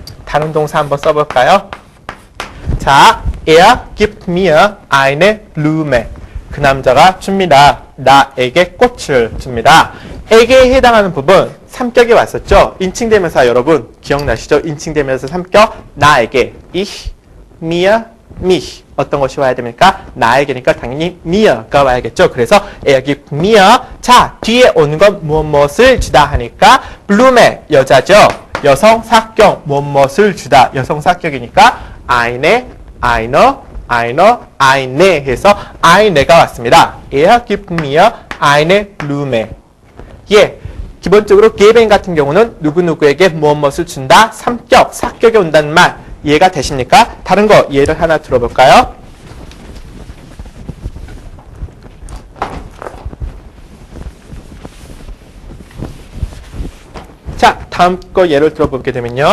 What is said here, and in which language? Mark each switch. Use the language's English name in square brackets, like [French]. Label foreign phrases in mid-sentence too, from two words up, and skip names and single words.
[Korean] 다른 동사 한번 써볼까요? 자, [German] er gibt mir eine Blume. [Korean] 그 남자가 줍니다. 나에게 꽃을 줍니다. 에게에 해당하는 부분 3격이 왔었죠. 인칭대명사 여러분 기억나시죠? 인칭대명사 3격 나에게 [German] ich, mir, mich. [Korean] 어떤 것이 와야 됩니까? 나에게니까 당연히 mir가 와야겠죠. [German] 그래서 er gibt mir. [Korean] 자, 뒤에 오는 건 무엇을 주다 하니까 Blume 여자죠. 여성 사격 무엇을 주다. 여성 사격이니까 [German] eine, eine [Korean] 해서 eine가 왔습니다. [German] Er gibt mir eine Blume. [Korean] 예, 기본적으로 geben 같은 경우는 누구누구에게 무엇을 준다. 3격, 사격에 온다는 말 이해가 되십니까? 다른 거 예를 하나 들어볼까요? 자, 다음 거 예를 들어보게 되면요.